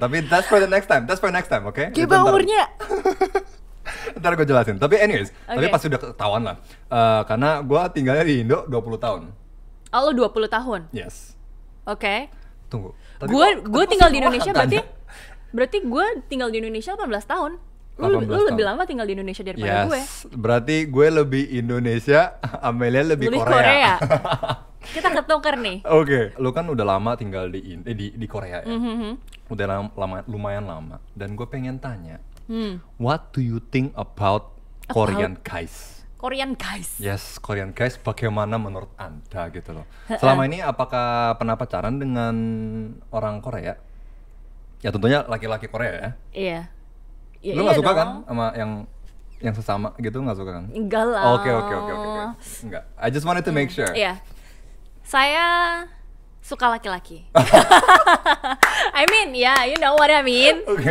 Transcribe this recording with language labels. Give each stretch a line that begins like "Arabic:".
English: Tapi that's for the next time, oke?
Indonesian: Gimana umurnya? Ntar gue jelasin. Tapi anyways, tapi pasti udah ketahuan lah. Karena gue tinggalnya di Indo 20 tahun. Oh, lu 20 tahun?
English: Yes.
Indonesian: Tunggu. Gue tinggal di Indonesia berarti gue tinggal di Indonesia 18 tahun. Lu lebih lama tinggal di Indonesia daripada gue. Berarti gue lebih Indonesia, Amelia lebih Korea. Kita ketukar nih. Lu kan udah lama tinggal di Korea ya. Udah lumayan lama. Dan gue pengen tanya,
English: what do you think about Korean guys? Korean guys? Yes, Korean guys.
Indonesian: Bagaimana menurut Anda gitu loh? Selama ini apakah pernah pacaran dengan orang Korea? Ya tentunya laki-laki Korea ya. Iya. Lu nggak suka kan sama yang sesama gitu, nggak suka kan? Enggak lah. Oke. Enggak.
English: I just wanted to make sure.
Indonesian: Iya. Saya suka laki-laki.
English: I mean, you know what I mean.